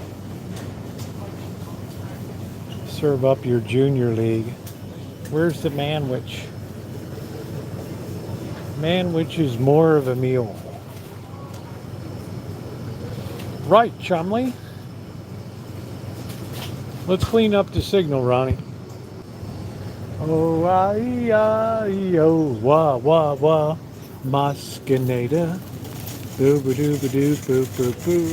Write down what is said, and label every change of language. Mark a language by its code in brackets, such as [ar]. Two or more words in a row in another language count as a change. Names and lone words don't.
[en] Serve up your junior league. Where's the manwich? Manwich is more of a meal. Right, Chumley. Let's clean up the signal, Ronnie. Oh, oh, wah, wah, wah. Moscanada. Boo, ba doo, ba doo, boo, boo, boo.